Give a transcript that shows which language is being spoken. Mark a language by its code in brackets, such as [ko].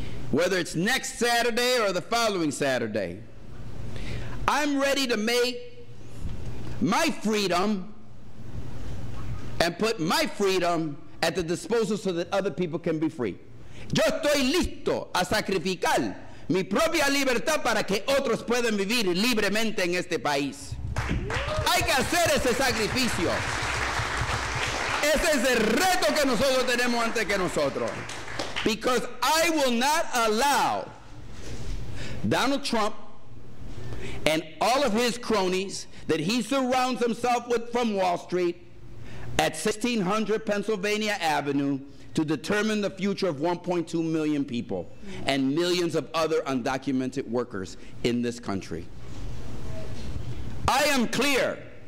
[en] Whether it's next Saturday or the following Saturday, I'm ready to make my freedom and put my freedom at the disposal so that other people can be free. [es] Yo estoy listo a sacrificar mi propia libertad para que otros puedan vivir libremente en este país. Hay que hacer ese sacrificio. Ese es el reto que nosotros tenemos ante que nosotros. [en] Because I will not allow Donald Trump and all of his cronies that he surrounds himself with from Wall Street at 1600 Pennsylvania Avenue to determine the future of 1.2 million people and millions of other undocumented workers in this country. I am clear.